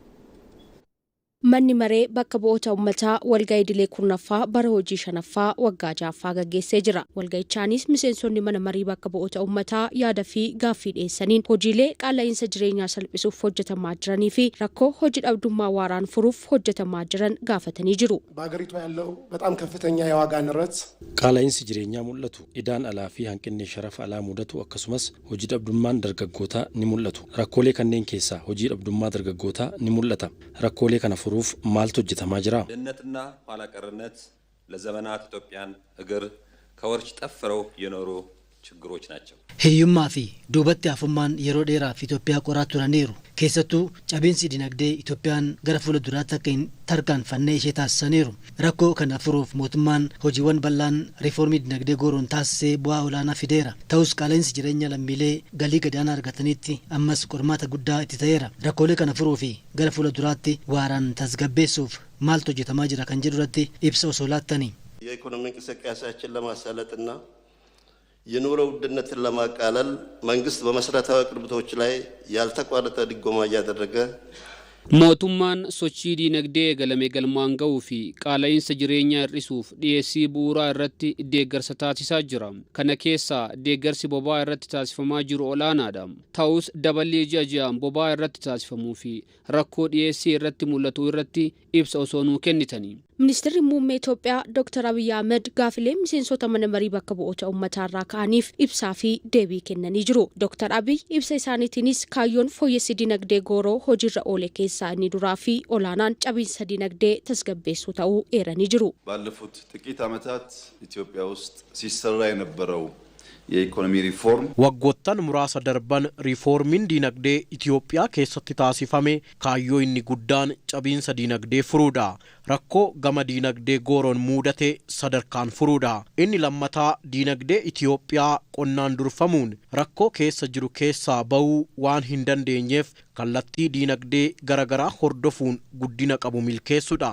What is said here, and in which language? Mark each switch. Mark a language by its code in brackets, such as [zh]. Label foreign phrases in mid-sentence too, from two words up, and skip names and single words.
[om] Manni maree bakka bu'oota uummataa walga'ii idilee kurnaffaa bara hojii shanaffaa waggaa ja'affaa gaggeessee jira. Walga'ichaanis miseensonni mana marii bakka bu'oota uummataa yaada fi gaaffii dhiyeessaniin hojiilee qaala'insa jireenyaa salphisuuf hojjetamaa jiranii fi rakkoo hojii dhabdummaa waaraan furuuf hojjetamaa jiran gaafatanii jiru. [am] በአገሪቱ ያለው በጣም ከፍተኛ የዋጋ ንረት [om] qaala'insi jireenyaa mul'atu idaan alaa fi hanqinni sharafa alaa mudatu akkasumas hojii dhabdummaan dargaggootaa ni mul'atu. Rakkoolee kanneen keessaa hojii dhabdummaa dargaggootaa ni mul'ata. Rakkoolee kana furuuf maaltu hojjetamaa jira? [am] ድህነትና ኋላ ቀርነት ለዘመናት ኢትዮጵያን እግር ከወርች ጠፍረው የኖሩ ችግሮች ናቸው። [om] Hiyyummaa fi duubatti hafummaan yeroo dheeraaf Itoophiyaa qoraa turaniiru. Keessattuu cabinsi dinagdee Itoophiyaan gara fuulduraatti akka hin tarkaanfanne ishee taasisaniiru. Rakkoo kana furuuf mootummaan hojiiwwan bal'aan riiformii dinagdee gooroon taasisee bu'aa olaanaa fideera. Ta'us qaala'insi jireenya lammiilee galii gadaanaa argatanitti ammas qormaata guddaa itti ta'eera. Rakkoolee kana furuu fi gara fuulduraatti waaraan tasgabbeessuuf maaltu hojjetamaa jira kan jedhu irratti ibsa osoo laattanii. [am] የኢኮኖሚ እንቅስቃሴያችንን ለማሳለጥና የኑሮ ውድነትን ለማቃለል መንግስት በመሰረታዊ አቅርቦቶች ላይ ያልተቋረጠ ድጎማ እያደረገ [om] mootummaan sochii dinagdee galame galmaan ga'uu fi qaala'insa jireenyaa hir'isuuf dhiyeessii bu'uuraa irratti deeggarsa taasisaa jira. Kana keessaa deeggarsi boba'aa irratti taasifamaa jiru olaanaadha. Ta'us dabalii ji'a ji'aan boba'aa irratti taasifamuu fi rakkoo dhiyeessii irratti mul'atu irratti ibsa osoo nuu kennitanii. Ministeerri muummee Itoophiyaa Dr. Abiy Ahmed gaafilee miseensota mana marii bakka bu'oota uummataa irraa ka'aniif ibsaa fi deebii kennanii jiru. Dr. Abiy ibsa isaaniitiinis kaayyoon fooyyessi dinagdee gooroo hojiirra oole keessaa inni duraa fi olaanaan cabinsa dinagdee tasgabbeessuu ta'uu eeranii jiru. [am] ባለፉት ጥቂት ዓመታት ኢትዮጵያ ውስጥ ሲሰራ የነበረው የኢኮኖሚ ሪፎርም [om] waggoottan muraasa darban riiformiin diinagdee Itoophiyaa keessatti taasifame kaayyoo inni guddaan cabiinsa diinagdee furuudha. Rakkoo gama diinagdee gooroon muudate sadarkaan furuudha. Inni lammataa diinagdee Itoophiyaa qonnaan durfamuun rakkoo keessa jiru keessaa ba'uu waan hin dandeenyeef kallattii diinagdee garagaraa hordofuun guddina qabu milkeessuudha.